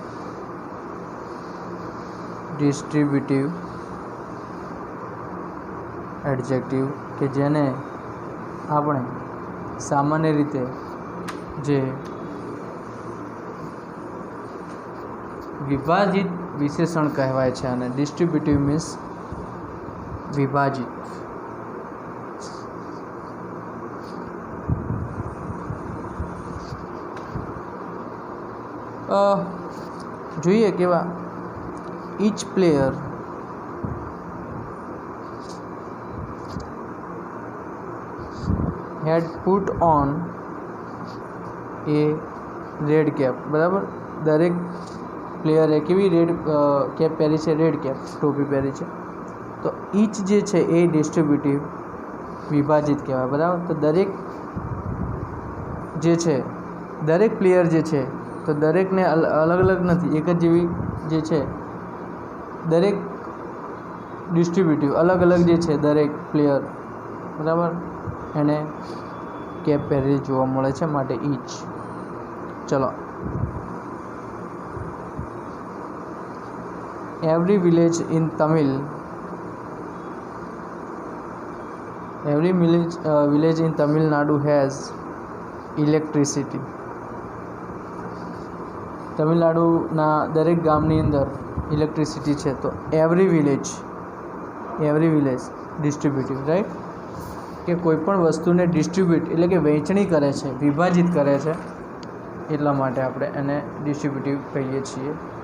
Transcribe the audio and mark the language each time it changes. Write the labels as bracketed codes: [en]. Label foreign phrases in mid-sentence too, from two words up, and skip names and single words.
[en] distributive adjective [gu] કે જેને આપણે સામાન્ય રીતે જે વિભાજિત વિશેષણ કહેવાય છે, અને [en] distributive means [gu] વિભાજિત. જોઈએ કેવા. [en] each player had put on a red cap. [gu] બરાબર, દરેક પ્લેયરે કેવી [en] red cap [gu] પહેરી છે? [en] red cap, [gu] ટોપી પહેરી છે. તો ઈચ જે છે એ ડિસ્ટ્રીબ્યુટિવ વિભાજિત કહેવાય, બરાબર. તો દરેક જે છે, દરેક પ્લેયર જે છે, તો દરેકને અલગ અલગ નથી, એક જ જેવી જે છે, દરેક ડિસ્ટ્રીબ્યુટિવ અલગ અલગ જે છે દરેક પ્લેયર, બરાબર, એને કેપ પહેરેલી જોવા મળે છે, માટે ઈચ. ચલો, [en] every village in Tamil Nadu has electricity. [gu] તમિલનાડુના દરેક ગામની અંદર ઇલેક્ટ્રિસિટી છે. તો [en] every village distributive, right, [gu] કે કોઈ પણ વસ્તુને ડિસ્ટ્રીબ્યુટ એટલે કે વહેંચણી કરે છે, વિભાજિત કરે છે, એટલા માટે આપણે એને ડિસ્ટ્રીબ્યુટિવ કહીએ છીએ.